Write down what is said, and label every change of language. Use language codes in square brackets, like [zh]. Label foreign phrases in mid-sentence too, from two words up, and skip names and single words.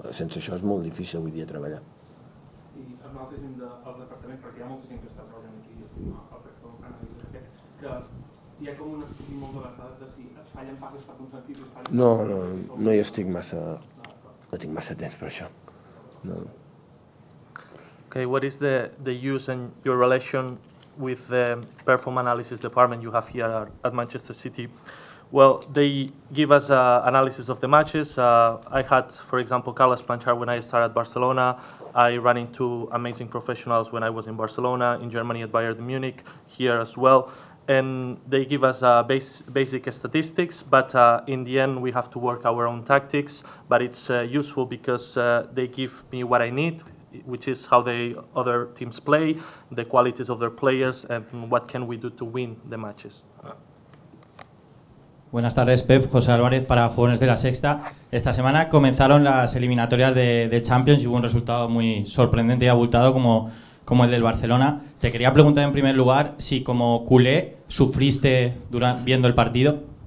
[ca] Sense això és molt difícil avui dia treballar. I amb l'altra gent del departament, perquè hi ha molta gent que està treballant aquí, al Perform Analysis, que hi ha com un estudi molt de les dades de si es fallen passes per un sentit i es fallen... No hi estic massa... No tinc massa temps per això. No. [en] Okay, what is the use and your relation with the perform analysis department you have here at Manchester City? Well, they give us analysis of the matches. I had, for example, Carlos Planchard when I started at Barcelona. I ran into amazing professionals when I was in Barcelona, in Germany at Bayern Munich, here as well. And they give us basic statistics, but in the end we have to work our own tactics. But it's useful because they give me what I need, which is how the other teams play, the qualities of their players, and what can we do to win the matches. [es] Buenas tardes, Pep. José Álvarez para Jóvenes de la Sexta. Esta semana comenzaron las eliminatorias de Champions y hubo un resultado muy sorprendente y abultado como el del Barcelona. Te quería preguntar en primer lugar si como culé sufriste viendo el partido.